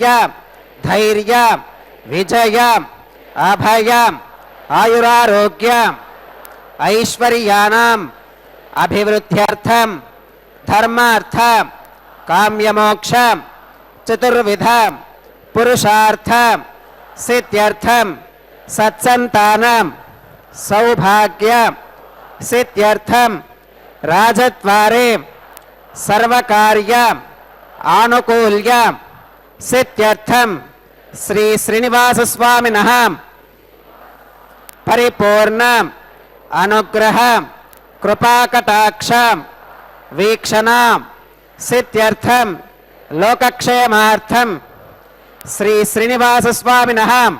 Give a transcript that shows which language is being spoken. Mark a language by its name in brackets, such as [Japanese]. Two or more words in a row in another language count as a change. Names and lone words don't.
[Sanskrit] ధైర్య విజయ అభయ ఆయురారోగ్య ఐశ్వర్యానాం అభివృద్ధ్యర్థం ధర్మార్థ కామ్యమోక్ష చతుర్విధ పురుషార్థ సిద్ధ్యర్థం సత్సంతానం సౌభాగ్య सिद्ध्यर्थम राजद्वारे सर्वकार्य आनुकूल्य सिद्ध्यर्थम श्री श्रीनिवास स्वामिनः परिपूर्ण अनुग्रह कृपाकटाक्ष वीक्षण सिद्ध्यर्थम लोकक्षेमार्थम श्री श्रीनिवास स्वामिनः